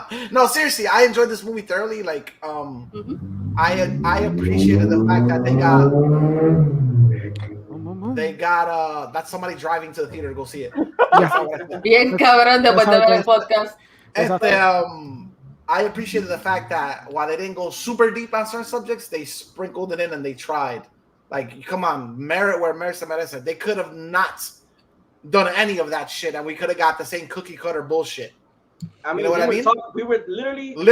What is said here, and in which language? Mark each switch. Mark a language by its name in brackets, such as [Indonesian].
[English] No, seriously, I enjoyed this movie thoroughly. Like, I appreciated the fact that they got that's somebody driving to the theater to go see it. [Spanish] Bien cabrón después de ver el podcast. [English] I appreciated the fact that while they didn't go super deep on certain subjects, they sprinkled it in and they tried. Like, come on, merit where merit [Spanish] se merece. [English] They could have not done any of that shit, and we could have got the same cookie cutter bullshit. I mean, you know what I mean? We were literally